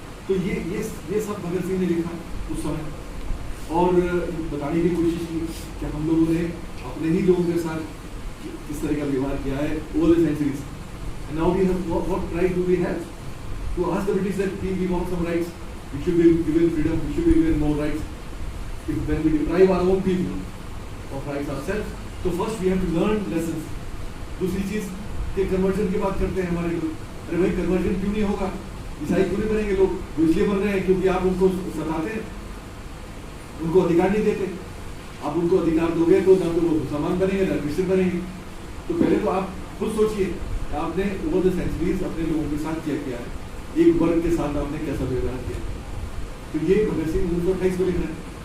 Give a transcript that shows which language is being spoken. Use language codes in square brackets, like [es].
[hi] तो ये सब भगत सिंह ने लिखा उस समय, और बताने की कोशिश की कि हम लोगों ने अपने ही लोगों के साथ किस तरह का व्यवहार किया है [en] Over the centuries. And now we have what right do we have to ask the British that we want some rights we should be given freedom, we should be given more rights. If when we deprive our own people of rights ourselves, so first we have to learn lessons. [hi] दूसरी चीज के conversion की बात करते हैं हमारे लोग, अरे भाई कन्वर्जन क्यों नहीं होगा, ईसाई क्यों नहीं बनेंगे लोग, वो इसलिए बन रहे हैं क्योंकि आप उनको सताते हैं, उनको अधिकार नहीं देते, आप उनको अधिकार दोगे तो ना तो वो मुसलमान बनेंगे ना क्रिश्चियन बनेंगे। तो पहले तो आप खुद सोचिए आपने [en] over the centuries [hi] अपने लोगों के साथ क्या किया है, एक वर्ग के साथ आपने कैसा व्यवहार किया, तो ये भगत सिंह 1928 को लिख रहे हैं।